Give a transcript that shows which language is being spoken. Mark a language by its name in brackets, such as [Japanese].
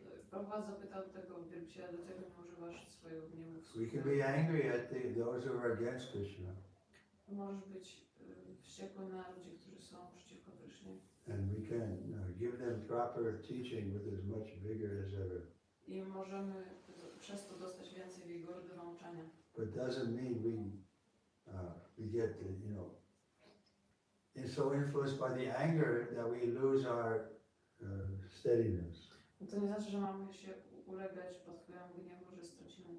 [Polish] Prabhupada zapytał tego wielbiciela, dlaczego nie używasz swojego gniewu w [English] We [Polish] służbie. [English] can be angry at those who are against Krishna. [Polish] Możesz być wściekły na ludzi, którzy są przeciwko Krysznie. [English] And we can give them proper teaching with as much vigor as ever. [Polish] I możemy przez to dostać więcej wigoru do nauczania. [English] But doesn't mean we get so influenced by the anger that we lose our steadiness. [Polish] To nie znaczy, że mamy się ulegać pod wpływem gniewu, że stracimy